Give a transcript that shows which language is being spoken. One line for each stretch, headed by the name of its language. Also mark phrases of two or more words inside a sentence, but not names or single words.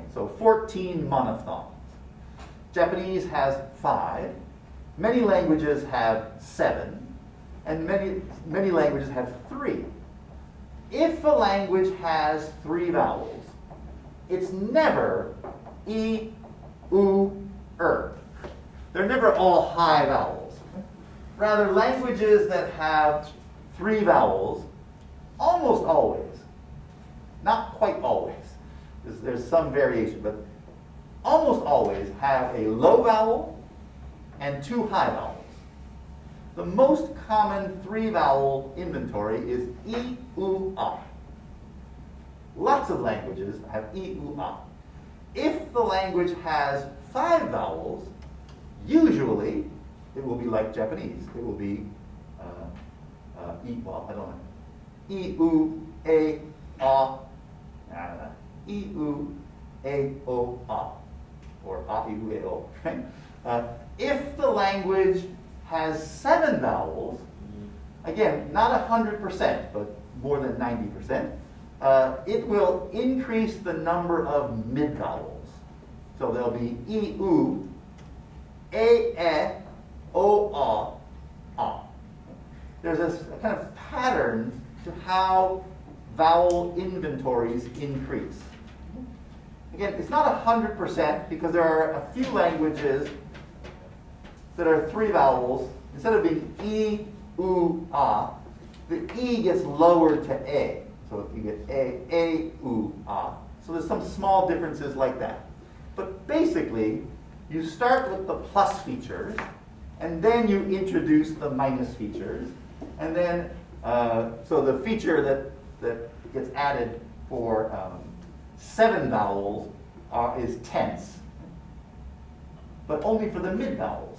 English: So 14 monophthongs. Japanese has 5. Many languages have 7. And many languages have 3. If a language has 3 vowels, it's never e, u, er. They're never all high vowels. Rather, languages that have 3 vowels, almost always, not quite always, there's some variation, but almost always have a low vowel and 2 high vowels. The most common 3-vowel inventory is e, u, a. Lots of languages have e, u, a. If the language has 5 vowels, usually it will be like Japanese. It will be e, well, I don't know. E, u, a, e, u, a, o, a. Or a, e, u, a, o. Right? If the language has 7 vowels, again, not 100%, but more than 90%, it will increase the number of mid-vowels. So there'll be e, u, a, e, o, a. There's a kind of pattern to how vowel inventories increase. Again, it's not 100% because there are a few languages that are 3 vowels. Instead of being e, u, a, the e gets lowered to a. So you get a, u, a. So there's some small differences like that. But basically, you start with the plus features, and then you introduce the minus features. And then, so the feature that gets added for 7 vowels is tense, but only for the mid vowels.